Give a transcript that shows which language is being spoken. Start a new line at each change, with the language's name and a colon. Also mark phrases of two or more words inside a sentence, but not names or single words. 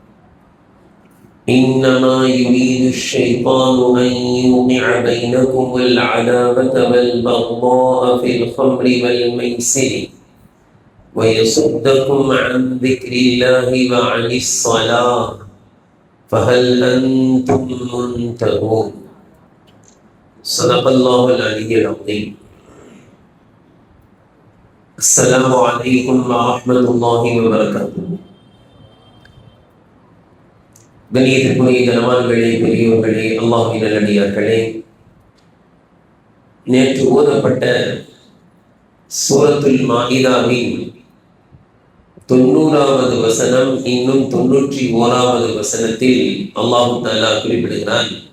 Arabic: إنما يريد الشيطان أن يوقع بينكم العداوة والبغضاء في الخمر والميسر ويصدكم عن ذكر الله وعن الصلاة فهل أنتم منتهون. صدق الله العلي العظيم. السلام عليكم ورحمة الله وبركاته.
Tamil: கண்ணியத்திற்குரிய கனவான்களே, பெரியோர்களே, அல்லாஹ்வின் நல்லடியார்களே, நேற்று ஓதப்பட்ட சூரத்துல் மாஇதாவின் 90வது வசனம் இன்னும் 91வது வசனத்தில்
Arabic: الله تعالى
Tamil: குறிப்பிடுகிறான்: